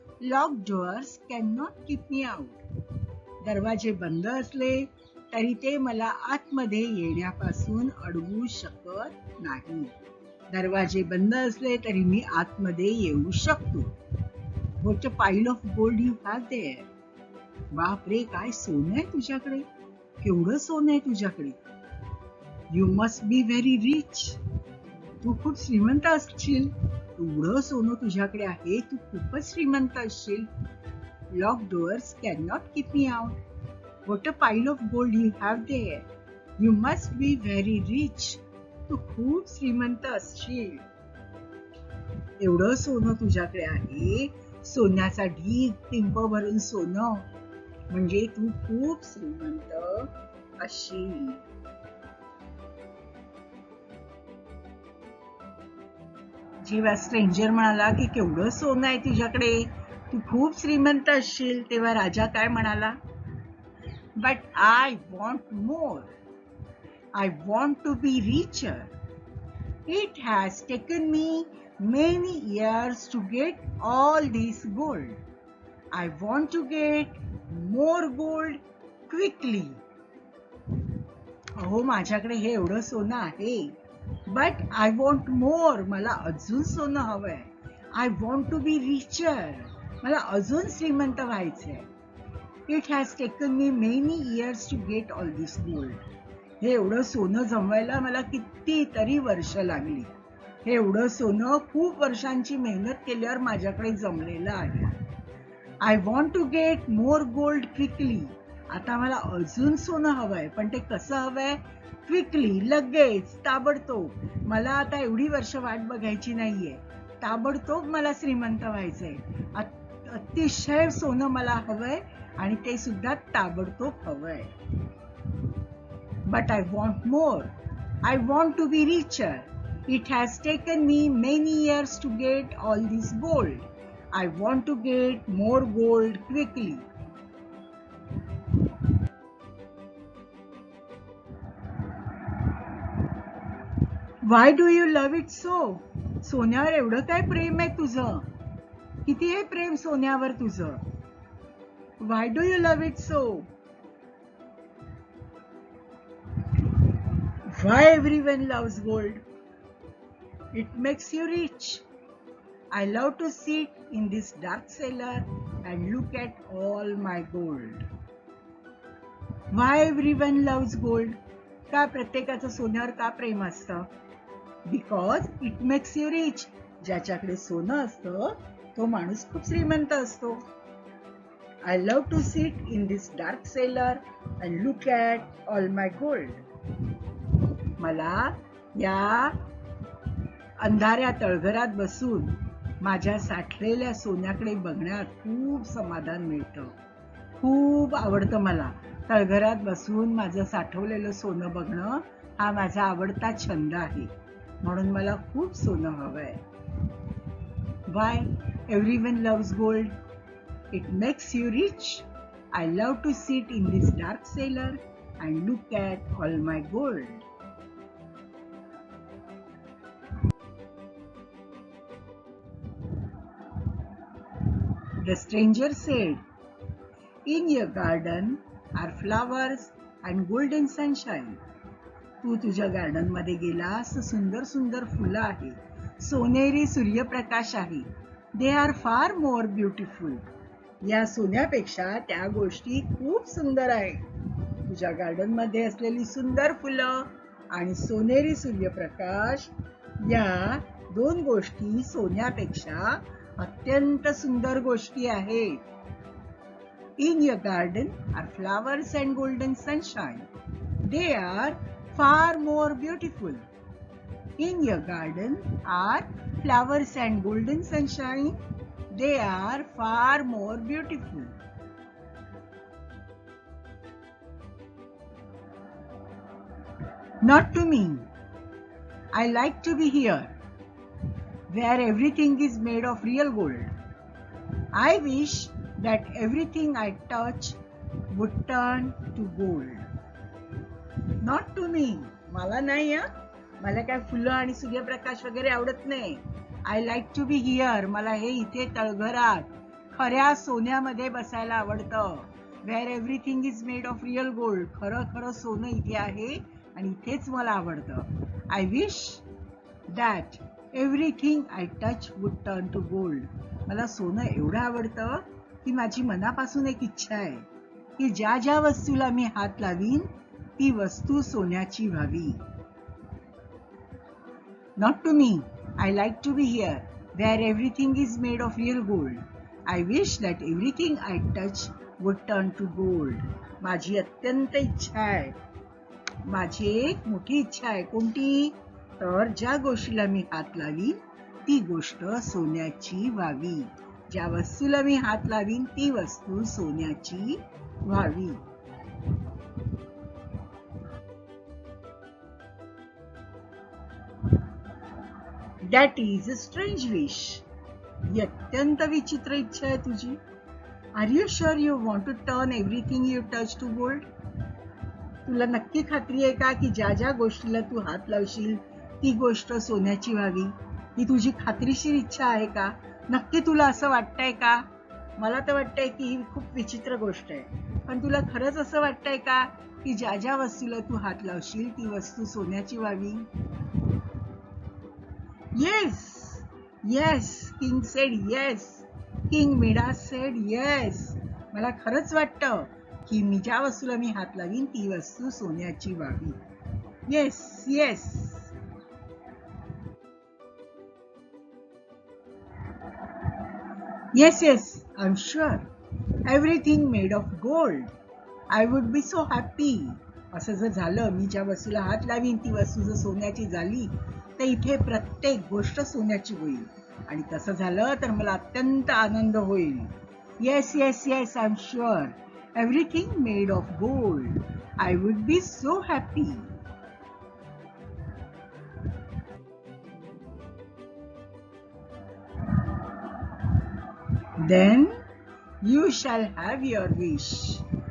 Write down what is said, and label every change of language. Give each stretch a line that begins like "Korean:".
English: Locked doors cannot keep me out.
Marathi: दरवाजे बंद असले तरी ते मला आतमध्ये येण्यापासून अडवू शकत नाही. दरवाजे बंद असले तरी मी आतमध्ये येऊ शकतो.
English: What a pile of gold you have there.
Marathi: बापरे, काय सोनं आहे तुझ्याकडे. केवढं सोनं आहे तुझ्याकडे.
English: You must be very rich.
Marathi: तू खूप श्रीमंत असशील. एवढं सोनं तुझ्याकडे आहे, तू खूपच श्रीमंत असशील.
English: Locked doors cannot keep me out. What a pile of gold you have there. You must be very rich.
Marathi: तू खूप श्रीमंत असशील. एवढं सोनं तुझ्याकडे आहे, सोन्याचा ढीग, पिंप भरून सोनं, म्हणजे तू खूप श्रीमंत असशील. जेव्हा स्ट्रेंजर म्हणाला की केवढं सोनं आहे तुझ्याकडे, तू खूप श्रीमंत असशील, तेव्हा राजा काय म्हणाला?
English: But I want more. I want to be richer. It has taken me many years to get all this gold. I want to get more gold quickly.
Marathi: अहो, माझ्याकडे हे एवढं सोनं आहे,
English: but I want more.
Marathi: मला अजून सोनं हवंय.
English: I want to be richer.
Marathi: मला अजून श्रीमंत व्हायचंय.
English: It has taken me many years to get all this gold.
Marathi: हे एवढं सोनं जमवायला मला कितीतरी वर्ष लागली. हे एवढं सोनं खूप वर्षांची मेहनत केल्यावर माझ्याकडे जमलेलं आहे.
English: I want to get more gold quickly.
Marathi: आता मला अजून सोनं हवंय, पण ते कसं हवंय? क्विकली, लगेच, ताबडतोब. मला आता एवढी वर्ष वाट बघायची नाहीये. ताबडतोब मला श्रीमंत व्हायचंय. अतिशय सोनं मला हवंय आणि ते सुद्धा ताबडतोब हवंय.
English: But I want more. I want to be richer. It has taken me many years to get all this gold. I want to get more gold quickly. Why do you love it so?
Marathi: सोन्यावर एवढं काय प्रेम आहे तुझं? किती आहे प्रेम सोन्यावर तुझं?
English: Why do you love it so? Why everyone loves gold? It makes you rich. I love to sit in this dark cellar and look at all my gold. Why everyone loves gold?
Marathi: का प्रत्येकाचं सोन्यावर का प्रेम असतं?
English: Because it makes you rich.
Marathi: ज्याच्याकडे सोनं असतं तो माणूस खूप श्रीमंत असतो.
English: I love to sit in this dark cellar and look at all my gold.
Marathi: मला या अंधाऱ्या तळघरात बसून माझ्या साठलेल्या सोन्याकडे बघण्यात खूप समाधान मिळतं. खूप आवडतं मला. तळघरात बसून माझं साठवलेलं सोनं बघणं हा माझा आवडता छंद आहे. म्हणून मला खूप सोनं हवंय.
English: Why everyone loves gold? It makes you rich. I love to sit in this dark cellar and look at all my gold. The stranger said, "In your garden are flowers and golden sunshine."
Marathi: तू तुझ्या garden मध्ये गेलास, सुंदर सुंदर फुलं आहे, सोनेरी सूर्यप्रकाश आहे.
English: They are far more beautiful.
Marathi: या सोन्यापेक्षा त्या गोष्टी खूप सुंदर आहेत. तुझ्या गार्डन मध्ये असलेली सुंदर फुलं आणि सोनेरी सूर्यप्रकाश या दोन गोष्टी सोन्यापेक्षा अत्यंत सुंदर गोष्टी आहेत.
English: In your garden are flowers and golden sunshine. They are far more beautiful. In your garden are flowers and golden sunshine. They are far more beautiful. Not to me. I like to be here, where everything is made of real gold. I wish that everything I touch would turn to gold. Not to me.
Marathi: मला नाही हा. मला काय फुलं आणि सूर्यप्रकाश वगैरे आवडत नाही.
English: I like to be here.
Marathi: मला हे इथे तळघरात खऱ्या सोन्यामध्ये बसायला आवडतं.
English: Where everything is made of real gold.
Marathi: खरं खरं सोनं इथे आहे आणि इथेच मला आवडतं.
English: I wish that everything I touch would turn to gold.
Marathi: मला सोनं एवढं आवडतं की माझी मनापासून एक इच्छा आहे की ज्या ज्या वस्तूला मी हात लावीन ती वस्तू सोन्याची व्हावी.
English: Not to me. I like to be here, where everything is made of real gold. I wish that everything I touch would turn to gold.
Marathi: माझी अत्यंत इच्छा आहे. माझी एक मोठी इच्छा आहे. कोणती? तर ज्या गोष्टीला मी हात लावीन ती गोष्ट सोन्याची व्हावी. ज्या वस्तूला मी हात लावीन ती वस्तू सोन्याची व्हावी.
English: That is a strange wish.
Marathi: ही अत्यंत विचित्र इच्छा आहे तुझी.
English: Are you sure you want to turn everything you touch to gold?
Marathi: तुला नक्की खात्री आहे का की ज्या ज्या गोष्टीला तू हात लावशील ती गोष्ट सोन्याची व्हावी? ही तुझी खात्रीशीर इच्छा आहे का? नक्की तुला असं वाटतंय का? मला तर वाटतंय की ही खूप विचित्र गोष्ट आहे. पण तुला खरंच असं वाटतंय का की ज्या ज्या वस्तूला तू हात लावशील ती वस्तू सोन्याची व्हावी?
English: Yes, yes, King said yes. King Midas said yes.
Marathi: मला खरंच वाटतं की मी ज्या वस्तूला मी हात लावीन ती वस्तू सोन्याची व्हावी.
English: Yes, yes. Yes, yes, I'm sure. Everything made of gold. I would be so happy.
Marathi: असं जर झालं, मी ज्या वस्तूला हात लावीन ती वस्तू जर सोन्याची झाली तर इथे प्रत्येक गोष्ट सोन्याची होईल. आणि तसं झालं तर मला अत्यंत आनंद होईल.
English: Yes, yes, yes, I'm sure. Everything made of gold. I would be so happy. then you shall have your wish.